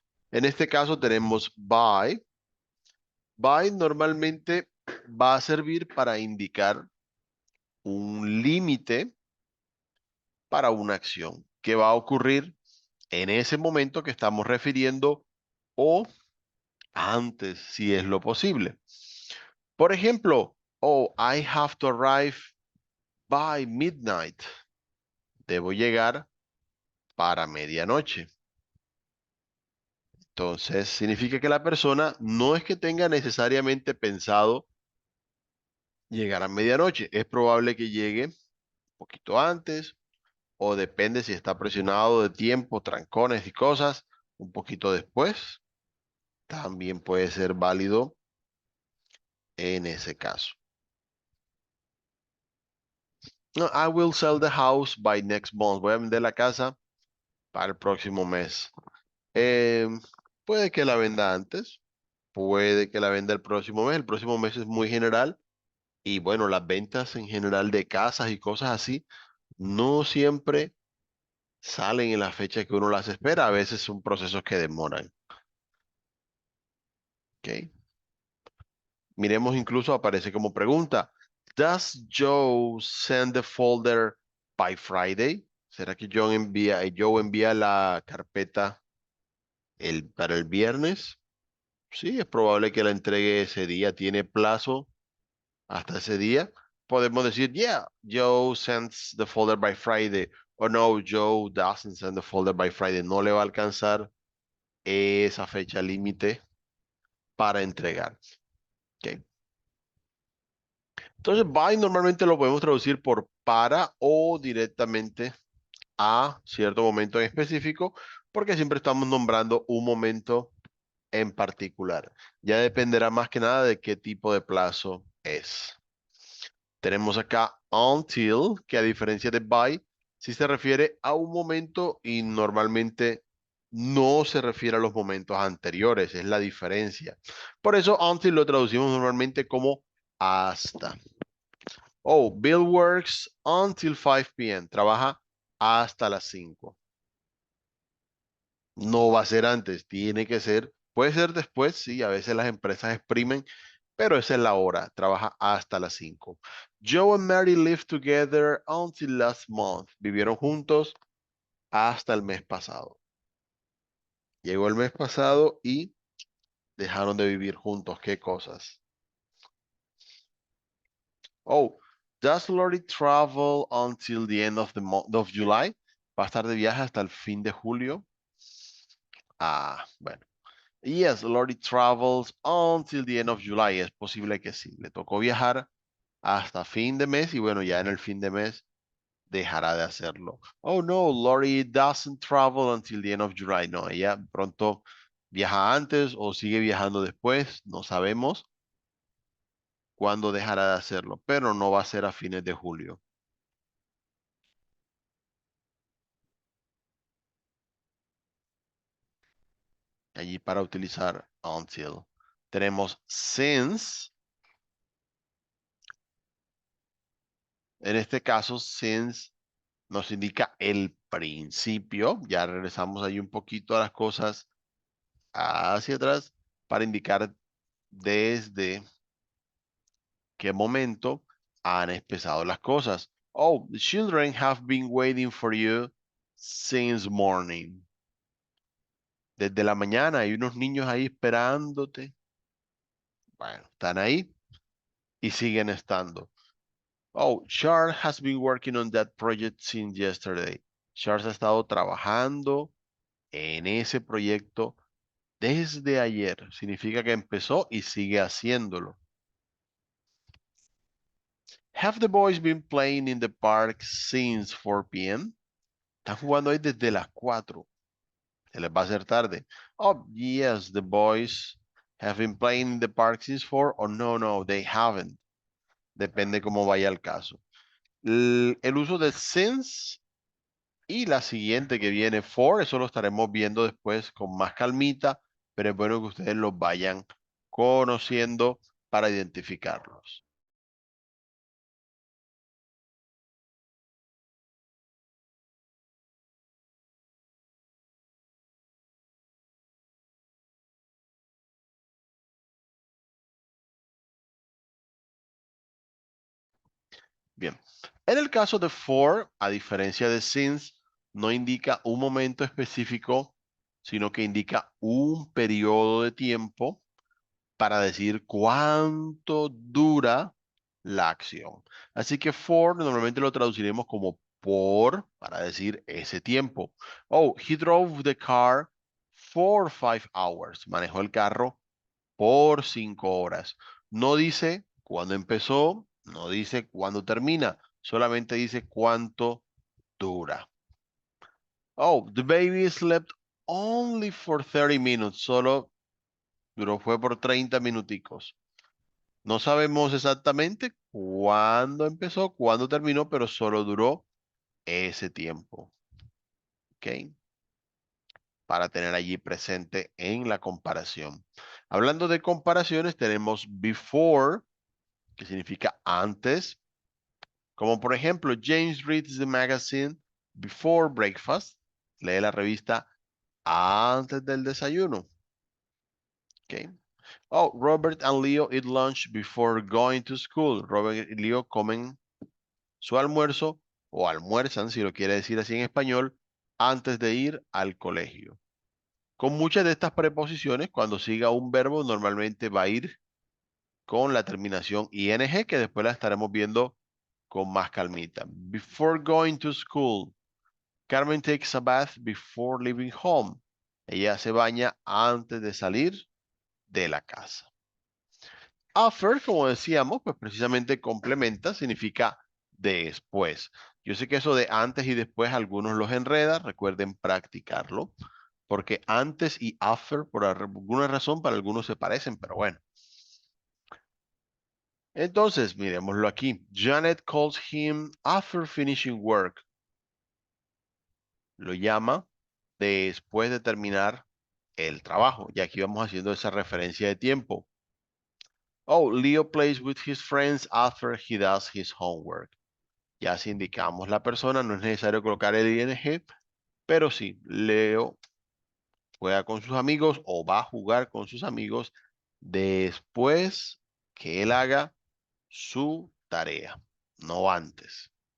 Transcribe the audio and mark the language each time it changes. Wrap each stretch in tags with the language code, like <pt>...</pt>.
<es>En este caso tenemos by. By normalmente va a servir para indicar un límite para una acción que va a ocurrir en ese momento que estamos refiriendo o antes, si es lo posible. Por ejemplo,</es> <en>oh, I have to arrive by midnight.</en> <es>Debo llegar para medianoche. Entonces, significa que la persona no es que tenga necesariamente pensado llegar a medianoche. Es probable que llegue un poquito antes o depende si está presionado de tiempo, trancones y cosas, un poquito después. También puede ser válido en ese caso.</es> <en>No, I will sell the house by next month.</en> <es>Voy a vender la casa para el próximo mes. Eh, puede que la venda antes, puede que la venda el próximo mes. El próximo mes es muy general y bueno, las ventas en general de casas y cosas así no siempre salen en la fecha que uno las espera. A veces son procesos que demoran. ¿Ok? Miremos incluso aparece como pregunta.</es> <en>Does Joe send the folder by Friday?</en> <es>¿Será que Joe envía la carpeta para el viernes? Sí, es probable que la entregue ese día. Tiene plazo hasta ese día. Podemos decir,</es> <en>yeah, Joe sends the folder by Friday.</en> <es>O no,</es> <en>Joe doesn't send the folder by Friday.</en> <es>No le va a alcanzar esa fecha límite para entregar. Ok. Entonces, by normalmente lo podemos traducir por para o directamente a cierto momento en específico, porque siempre estamos nombrando un momento en particular. Ya dependerá más que nada de qué tipo de plazo es. Tenemos acá until, que a diferencia de by, sí se refiere a un momento y normalmente no se refiere a los momentos anteriores, es la diferencia. Por eso until lo traducimos normalmente como hasta.</es> <en>Oh, Bill works until 5 p.m.</en> <es>Trabaja hasta las 5. No va a ser antes, tiene que ser, puede ser después, sí, a veces las empresas exprimen, pero esa es la hora, trabaja hasta las 5.</es> <en>Joe and Mary lived together until last month.</en> <es>Vivieron juntos hasta el mes pasado. Llegó el mes pasado y dejaron de vivir juntos. ¿Qué cosas?</es> <en>Oh, does Lori travel until the end of the month of July?</en> <es>¿Va a estar de viaje hasta el fin de julio? Ah, bueno.</es> <en>Yes, Lori travels until the end of July.</en> <es>Es posible que sí. Le tocó viajar hasta fin de mes y bueno, ya en el fin de mes dejará de hacerlo.</es> <en>Oh no, Lori doesn't travel until the end of July.</en> <es>No, ella pronto viaja antes o sigue viajando después. No sabemos cuándo dejará de hacerlo, pero no va a ser a fines de julio. Allí para utilizar until. Tenemos since. En este caso, since nos indica el principio. Ya regresamos ahí un poquito a las cosas hacia atrás para indicar desde qué momento han empezado las cosas.</es> <en>Oh, the children have been waiting for you since morning.</en> <es>Desde la mañana hay unos niños ahí esperándote. Bueno, están ahí y siguen estando.</es> <en>Oh, Charles has been working on that project since yesterday.</en> <es>Charles ha estado trabajando en ese proyecto desde ayer. Significa que empezó y sigue haciéndolo.</es> <en>Have the boys been playing in the park since 4 p.m.?</en> <es>Están jugando ahí desde las 4. Se les va a hacer tarde.</es> <en>Oh, yes, the boys have been playing in the park since 4. Oh, no, no, they haven't.</en> <es>Depende cómo vaya el caso. El uso de since y la siguiente que viene for, eso lo estaremos viendo después con más calmita, pero es bueno que ustedes los vayan conociendo para identificarlos. Bien, en el caso de for, a diferencia de since, no indica un momento específico, sino que indica un periodo de tiempo para decir cuánto dura la acción. Así que for normalmente lo traduciremos como por, para decir ese tiempo.</es> <en>Oh, he drove the car for 5 hours.</en> <es>Manejó el carro por 5 horas. No dice cuándo empezó, no dice cuándo termina, solamente dice cuánto dura.</es> <en>Oh, the baby slept only for 30 minutes.</en> <es>Solo fue por 30 minuticos. No sabemos exactamente cuándo empezó, cuándo terminó, pero solo duró ese tiempo. ¿Ok? Para tener allí presente en la comparación. Hablando de comparaciones, tenemos before, que significa antes, como por ejemplo,</es> <en>James reads the magazine before breakfast,</en> <es>lee la revista antes del desayuno. ¿Ok?</es> <en>Oh, Robert and Leo eat lunch before going to school.</en> <es>Robert y Leo comen su almuerzo o almuerzan, si lo quiere decir así en español, antes de ir al colegio. Con muchas de estas preposiciones, cuando siga un verbo, normalmente va a ir con la terminación ing, que después la estaremos viendo con más calmita.</es> <en>Before going to school, Carmen takes a bath before leaving home.</en> <es>Ella se baña antes de salir de la casa. After, como decíamos, pues precisamente complementa, significa después. Yo sé que eso de antes y después algunos los enreda, recuerden practicarlo, porque antes y after, por alguna razón, para algunos se parecen, pero bueno. Entonces, miremoslo aquí.</es> <en>Janet calls him after finishing work.</en> <es>Lo llama después de terminar el trabajo. Y aquí vamos haciendo esa referencia de tiempo.</es> <en>Oh, Leo plays with his friends after he does his homework.</en> <es>Ya si indicamos la persona, no es necesario colocar el ing, pero sí, Leo juega con sus amigos o va a jugar con sus amigos después que él haga su tarea, no antes.</es>